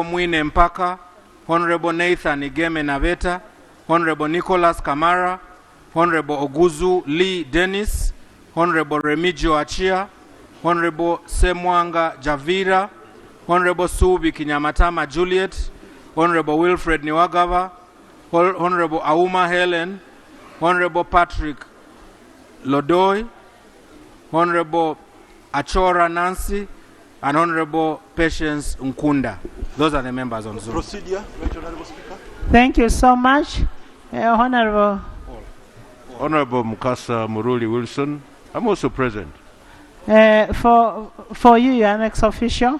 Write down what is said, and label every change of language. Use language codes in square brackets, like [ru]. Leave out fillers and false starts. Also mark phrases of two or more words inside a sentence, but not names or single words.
[en] Mwine Mpaka, Honorable Nathan Igeme Naveta, Honorable Nicholas Kamara, Honorable Oguzu Lee Dennis, Honorable Remigio Achia, Honorable Semwanga Javira, Honorable Subi Kinyamatama Juliet, Honorable Wilfred Niwagava, Honorable Auma Helen, Honorable Patrick Lodoy, Honorable Achora Nancy, and Honorable Patience Nkunda. Those are the members on Zoom. Procedure, Right Honorable Speaker. Thank you so much. Honorable Mukasa Muruli Wilson, I'm also present. For you, you're an ex-official.